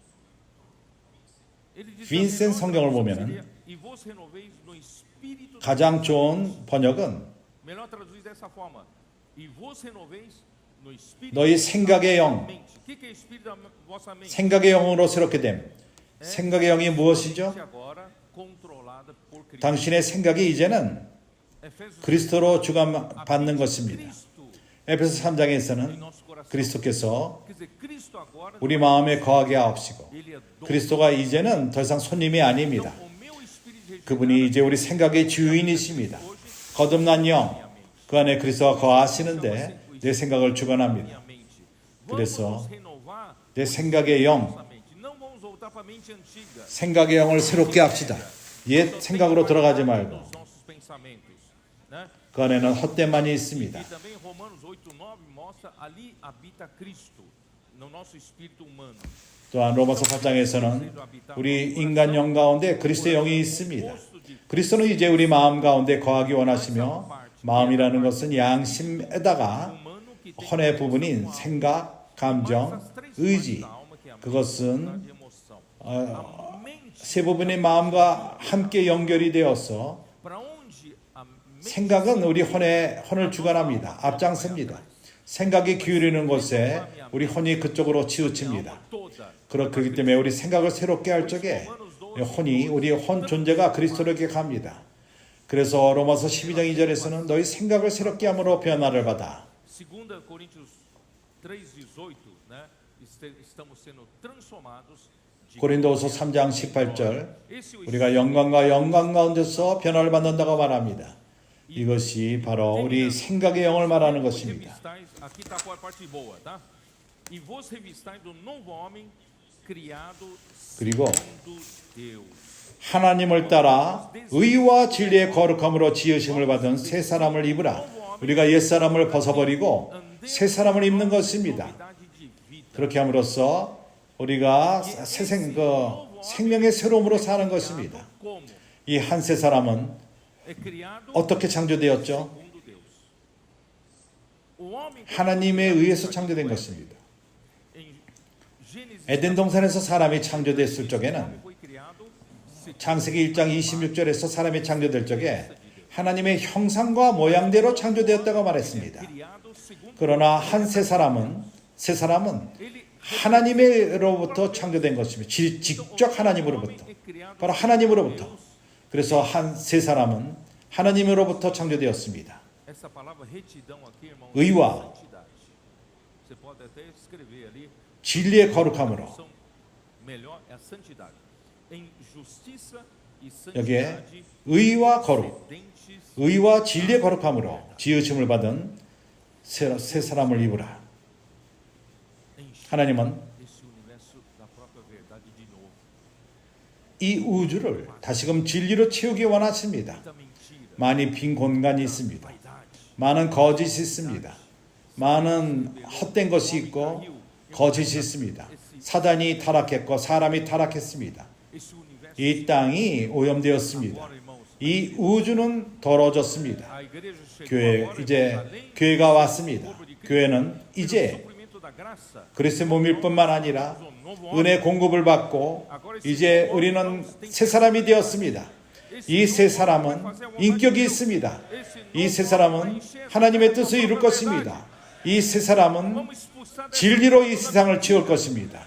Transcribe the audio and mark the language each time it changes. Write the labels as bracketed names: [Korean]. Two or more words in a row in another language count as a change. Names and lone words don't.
[Portuguese] Ele diz Vincent a melhor [Korean] 성경을 [Portuguese] tradução [Korean] 보면은 [Portuguese] seria, e vos renoveis no espírito. [Korean] 가장 좋은 번역은 [Portuguese] Melhor traduzir dessa forma. E vos renoveis no espírito. [Korean] 너희 생각의 영, [Portuguese] mente. O que é espírito da vossa mente? [Korean] 생각의 영으로 새롭게 됨. 생각의 영이 무엇이죠? [Portuguese] Agora controlada por Cristo. [Korean] 당신의 생각이 이제는 Efésios 그리스도로 주관받는 것입니다. Cristo 에베소 [Portuguese] em [Korean] 3장에서는 [Portuguese] nosso coração. [Korean] 그리스도께서 [Portuguese] Quer dizer, Cristo agora [Korean] 우리 마음에 거하게 하옵시고 [Portuguese] ele é dono. [Korean] 그리스도가 이제는 더 이상 손님이 아닙니다. [Portuguese] O meu espírito de [Korean] 그분이 이제 우리 생각의 주인이십니다. 거듭난 영, 그 안에 그리스도가 거하시는데 내 생각을 주관합니다. [Portuguese] minha mente. [Korean] 그래서 [Portuguese] Vamos nos renovar [Korean] 내 생각의 영, [Portuguese] nossa mente. Não vamos voltar para a mente antiga. [Korean] 생각의 영을 새롭게 합시다. 옛 생각으로 들어가지 말고 [Portuguese] Nos nossos pensamentos, né? [Korean] 그 안에는 헛됨만이 있습니다. [Portuguese] E também Romanos 8:9 mostra ali habita Cristo no nosso espírito humano. [Korean] 또한 로마서 8장에서는 우리 인간 영 가운데 그리스도의 영이 있습니다. 그리스도는 이제 우리 마음 가운데 거하기 원하시며 마음이라는 것은 양심에다가 [Portuguese] Humano que tem [Korean] 혼의 부분인 생각, 감정, 의지 [Portuguese] da alma que é a [Korean] 그것은 [Portuguese] mente, a emoção. A mente [Korean] 세 부분의 마음과 함께 연결이 되어서 [Portuguese] para onde a mente [Korean] 생각은 우리 혼을 주관합니다. 앞장섭니다. 생각이 기울이는 곳에 우리 혼이 그쪽으로 치우칩니다. [Portuguese] toda. [Korean] 그렇기 때문에 우리 생각을 새롭게 할 적에 혼이 우리 혼 존재가 그리스도에게 갑니다. 그래서 로마서 12장 2절에서는 너희 생각을 새롭게 함으로 변화를 받아. [Portuguese] 2 Coríntios 3:18, né? Estamos sendo transformados de [Korean] 고린도후서 3장 18절 [Portuguese] esse o [Korean] 우리가 영광과 영광 가운데서 변화를 받는다고 말합니다. 이것이 바로 우리 생각의 영을 말하는 것입니다. [Portuguese] revistais, aqui está a parte boa, tá? E vos revistais do novo homem criado [Korean] 그리고 [Portuguese] segundo Deus. [Korean] 하나님을 따라 의와 진리의 거룩함으로 지으심을 받은 새 사람을 입으라. 우리가 옛 사람을 벗어버리고 새 사람을 입는 것입니다. [Portuguese] Novidade de vida. [Korean] 그렇게 함으로써 우리가 생명의 새로움으로 사는 것입니다. [Portuguese] Como? [Korean] 이 한 새 사람은 [Portuguese] É criado [Korean] 어떻게 창조되었죠? [Portuguese] segundo Deus. O homem [Korean] 하나님에 의해서 창조된 것입니다. [Portuguese] em Gênesis [Korean] 에덴 동산에서 사람이 창조됐을 적에는 [Portuguese] foi criado [Korean] 창세기 1장 26절에서 사람이 창조될 적에 하나님의 형상과 모양대로 창조되었다고 말했습니다. [Portuguese] criado segundo [Korean] 그러나 한 새 사람은 [Portuguese] ele [Korean] 하나님으로부터 창조된 것입니다. 직접 하나님으로부터. [Portuguese] é criado [Korean] 바로 하나님으로부터. 그래서 한 새 사람은 하나님으로부터 창조되었습니다. [Portuguese] essa palavra retidão aqui, irmão, [Korean] 의와 [Portuguese] santidade. Você pode até escrever ali. [Korean] 진리의 거룩함으로 [Portuguese] São melhor é a santidade. Em justiça e [Korean] 여기에 [Portuguese] santidade, [Korean] 의와 거룩, [Portuguese] dentes [Korean] 의와 진리의 거룩함으로 지으심을 받은 새 사람을 입으라. [Portuguese] encher [Korean] 하나님은 [Portuguese] esse universo da [Korean] 이 우주를 다시금 진리로 채우기 원하십니다. [Portuguese] muita mentira, [Korean] 많이 빈 공간이 있습니다. [Portuguese] vaidade. [Korean] 많은 거짓이 있습니다. 많은 헛된 것이 있고 거짓이 있습니다. 사단이 타락했고 사람이 타락했습니다. [Portuguese] Esse universo [Korean] 이 땅이 오염되었습니다. [Portuguese] agora, irmãos, [Korean] 이 우주는 더러워졌습니다. [Portuguese] a igreja chegou [Korean] 교회 [Portuguese] agora, irmãos, [Korean] 이제 [Portuguese] além [Korean] 교회가 왔습니다. 교회는 [Portuguese] do [Korean] 이제 [Portuguese] suprimento da graça, [Korean] 그리스도의 몸일 뿐만 아니라 은혜 공급을 받고 이제 우리는 새 사람이 되었습니다. 이 새 사람은 인격이 있습니다. 이 새 사람은 하나님의 뜻을 이룰 것입니다. 이 새 사람은 [Portuguese] vamos expulsar dessa [Korean] 진리로 이 세상을 채울 것입니다.